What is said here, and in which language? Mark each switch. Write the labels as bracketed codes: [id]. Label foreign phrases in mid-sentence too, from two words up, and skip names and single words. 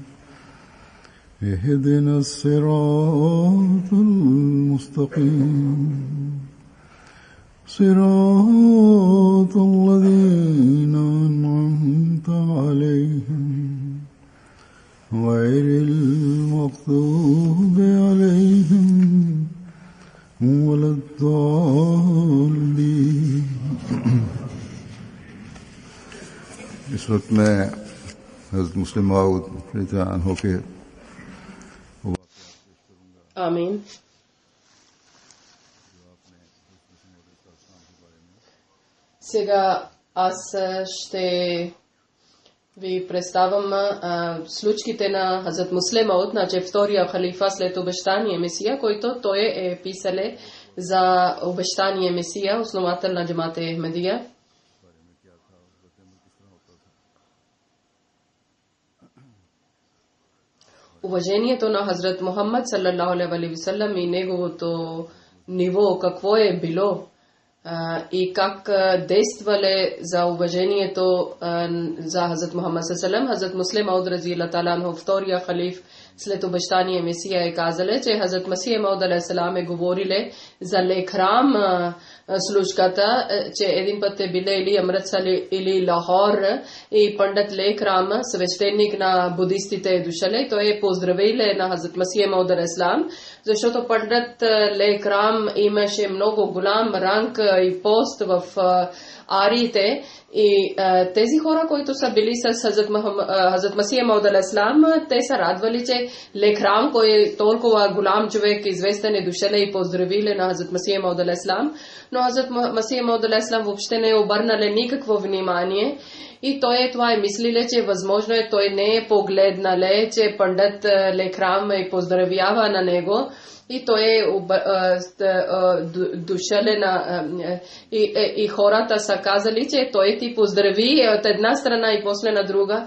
[ar] اهدنا الصراط المستقيم صراط الذين أنعمت عليهم غير المغضوب عليهم ولا الضالين। [ur] اس وقت میں حضرت مسلم موعود رضی اللہ کے [ar] Amin. [bg] Сега аз ще ви представям случките на Хазрат Муслим Мауд, значи втория халифа след обещание Месия, който той е писале за обещание Месия, основател на джамата Ахмедия. Уважението на Хазрат Мухаммад [ar] صلى الله عليه وسلم [bg] и неговото ниво какво е било и как действале за уважението за Хазрат Мухаммад [ar] صلى الله عليه وسلم. [bg] Хазрат Муслим Мауд [ar] رضي الله تعالى عنه, [bg] втория халиф след обещание Месия, е казале, че Хазрат Масих Мауд [ar] عليه السلام [bg] е говориле за лекрам случката, че един път е биле или Амритсар или Лахор и пандит Лекрам, свещеник на будистите е дошъл. Той е поздравиле на Хазрат Масих Мауд [ar] عليه السلام, [bg] защото пандит Лекрам имаше много голям ранг и пост в ариите. И тези хора, които са били с Хазрат Масих Мауд [ar] عليه السلام, [bg] те са радвали, че Лекрам, кой е толкова голям човек, известен, е дошъл и поздравили на Хазрат Масих Мауд [ar] عليه السلام. [bg] Но Хазрат Масих Мауд [ar] عليه السلام [bg] въобще не е обърнал никакво внимание. И той това е мислиле, че възможно е той не е погледнале, че пандит Лекрам е поздравява на него. И той е дошъл и хората са казали, че той ти поздрави от една страна и после на друга.